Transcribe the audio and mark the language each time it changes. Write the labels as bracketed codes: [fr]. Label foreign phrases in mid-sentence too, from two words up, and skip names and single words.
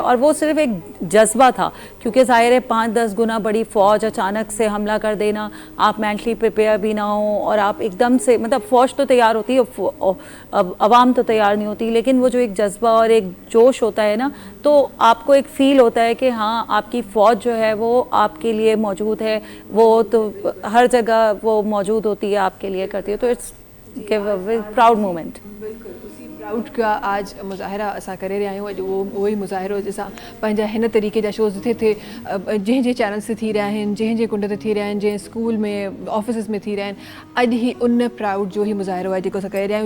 [ur] اور وہ صرف ایک جذبہ تھا، کیونکہ ظاہر ہے 5-10 گنا بڑی فوج اچانک سے حملہ کر دینا، آپ [en] mentally prepare [ur] بھی نہ ہو اور آپ ایک دم سے، مطلب فوج تو تیار ہوتی ہے، اب عوام تو تیار نہیں ہوتی، لیکن وہ جو ایک جذبہ اور ایک جوش ہوتا ہے نا، تو آپ کو ایک فیل ہوتا ہے کہ ہاں آپ کی فوج جو ہے وہ آپ کے لیے موجود ہے، وہ تو ہر جگہ وہ موجود ہوتی ہے، آپ کے لیے کرتی ہے. [en] तो it's proud moment। [sd] प्राउड का आज मुज़ाहिरा असां करे रहिया आहियूं। अॼु उहो ई मुज़ाहिरो जंहिंसां पंहिंजा हिन तरीक़े जा शोज़ थिए जंहिं चैनल्स ते थी रहिया आहिनि, जंहिं कुंड ते थी रहिया आहिनि, जंहिं स्कूल में ऑफिस में थी रहिया आहिनि, अॼु ही उन प्राउड जो ही मुज़ाहिरो आहे जेको असां करे रहिया आहियूं।